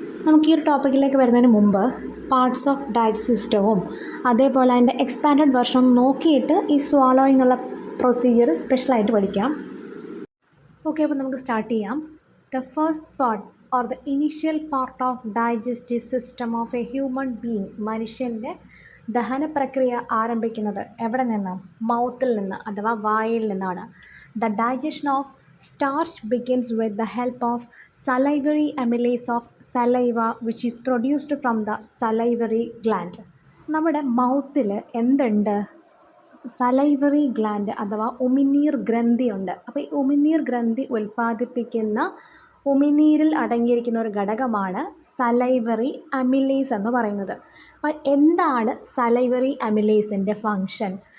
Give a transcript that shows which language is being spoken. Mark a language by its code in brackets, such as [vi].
[ml] നമുക്ക് ഈ ഒരു ടോപ്പിക്കിലേക്ക് വരുന്നതിന് മുമ്പ് പാർട്സ് ഓഫ് ഡയജസ്റ്റ് സിസ്റ്റവും അതേപോലെ അതിൻ്റെ എക്സ്പാൻഡഡ് വെർഷൻ നോക്കിയിട്ട് ഈ സ്വാലോയിങ് ഉള്ള പ്രൊസീജിയർ സ്പെഷ്യലായിട്ട് പഠിക്കാം. ഓക്കെ, അപ്പോൾ നമുക്ക് സ്റ്റാർട്ട് ചെയ്യാം. [en] the first part or the initial part of digestive system of a human being, [ml] മനുഷ്യൻ്റെ ദഹന പ്രക്രിയ ആരംഭിക്കുന്നത് എവിടെ നിന്ന്? മൗത്തിൽ നിന്ന് അഥവാ വായിൽ നിന്നാണ്. [en] The digestion of starch begins with the help of salivary amylase of saliva which is produced from the salivary gland. [ml] നമ്മുടെ മൗത്തിൽ എന്തുണ്ട്? സലൈവറി ഗ്ലാൻഡ് അഥവാ ഉമിനീർ ഗ്രന്ഥിയുണ്ട്. അപ്പോൾ ഈ ഉമിനീർ ഗ്രന്ഥി ഉൽപ്പാദിപ്പിക്കുന്ന ഉമിനീരിൽ അടങ്ങിയിരിക്കുന്ന ഒരു ഘടകമാണ് സലൈവറി അമിലേസ് എന്ന് പറയുന്നത്. അപ്പോൾ എന്താണ് സലൈവറി അമിലേസിൻ്റെ ഫങ്ഷൻ?